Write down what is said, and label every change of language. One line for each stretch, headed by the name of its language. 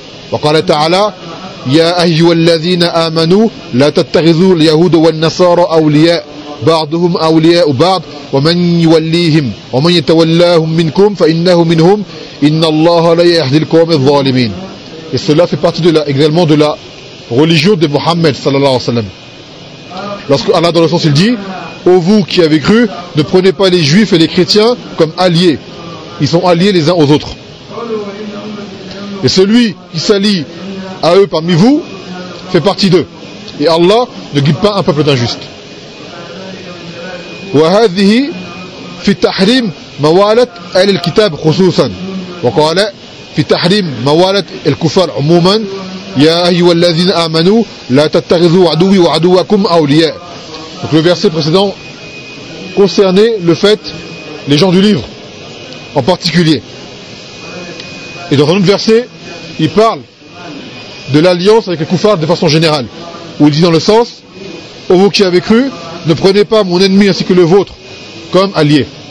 Arabic: Wa qala ta'ala, يا أيها الذين آمنوا لا تتخذوا اليهود والنصارى أولياء بعضهم أولياء بعض ومن يوليهم ومن يتولاهم منكم فإنه منهم إن الله لا يهدي القوم الظالمين.
French: Et cela fait partie de la, également de la religion de Mohammed
Arabic: sallallahu alayhi wa sallam.
French: Lorsque Allah dans le sens il dit: ô vous qui avez cru, ne prenez pas les juifs et les chrétiens comme alliés. Ils sont alliés les uns aux autres. Et celui qui s'allie à eux parmi vous fait partie d'eux. Et Allah ne guide pas un peuple d'injustes.
Arabic: وهذه في تحريم موالاة أهل الكتاب خصوصا. وقال في تحريم موالاة الكفار عموما: يا أيها الذين آمنوا لا تتخذوا عدوي وعدوكم أولياء.
French: Donc le verset précédent concernait le fait les gens du livre en particulier. Et dans un autre verset, il parle de l'alliance avec les koufars de façon générale, où il dit dans le sens: ô vous qui avez cru, ne prenez pas mon ennemi ainsi que le vôtre comme alliés.